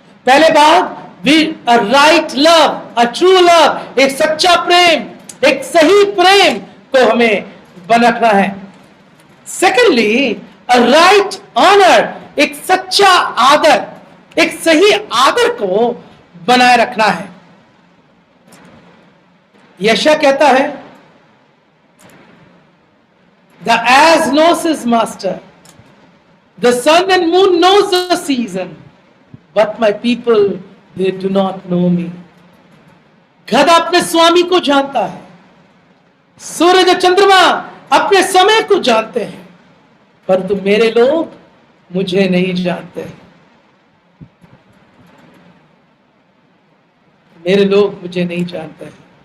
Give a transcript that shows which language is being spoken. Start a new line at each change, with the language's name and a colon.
Hindi: पहले भाग,
English: we a right love, a true love,
Hindi: एक सच्चा प्रेम, एक सही प्रेम को हमें बना रखना है। सेकेंडली,
English: a right honour,
Hindi: एक सच्चा आदर, एक सही आदर को बनाए रखना है। यशा कहता है,
English: the ass knows his master, the sun and moon knows the season, but my people, they do not know me.
Hindi: गधा अपने स्वामी को जानता है, सूरज और चंद्रमा अपने समय को जानते हैं, परंतु मेरे लोग मुझे नहीं जानते। मेरे लोग मुझे नहीं जानते हैं।